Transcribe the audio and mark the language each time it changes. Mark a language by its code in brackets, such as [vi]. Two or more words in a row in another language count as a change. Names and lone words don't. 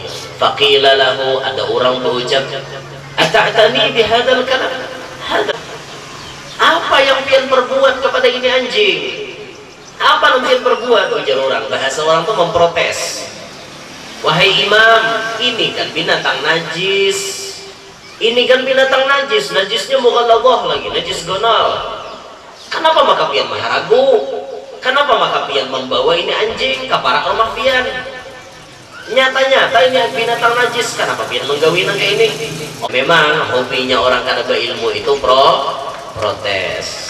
[ar] فقيل له, [bjn] ada orang berucap, [ar] أتأتيني بهذا الكلام, [bjn] apa yang pian perbuat kepada ini anjing? Apa yang pian perbuat? Ujar orang, bahasa orang tuh memprotes. Wahai imam, ini kan binatang najis, ini kan binatang najis, najisnya mughalladhah lagi, najis gonal. Kenapa maka pian maharagu? Kenapa maka pian membawa ini anjing ke para rumah pian? Nyata-nyata ini binatang najis, kenapa pian menggawin kayak ini? Memang hobinya orang kada berilmu itu protes.